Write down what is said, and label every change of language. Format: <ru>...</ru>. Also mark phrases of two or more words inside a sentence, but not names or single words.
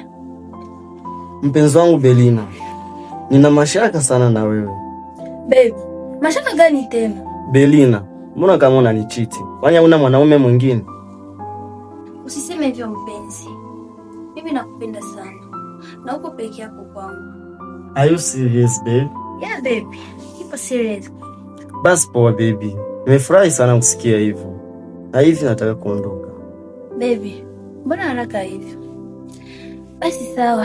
<sw>Mpenzi wangu Belina, nina mashaka sana na wewe. Baby, mashaka gani tena? Belina, mbona kama unanichiti? Kwani huna mwanaume mwingine? Usiseme hivyo mpenzi. Mimi nakupenda sana. Na uko peke yako kwangu.</sw> <en>Are you serious, babe? Yeah, baby.</en> <sw>Ipo serious. Basi poa baby. Nimefurahi sana kusikia hivyo. Na hivi nataka kuondoka. Baby, mbona haraka hivyo? Basi sawa.</sw>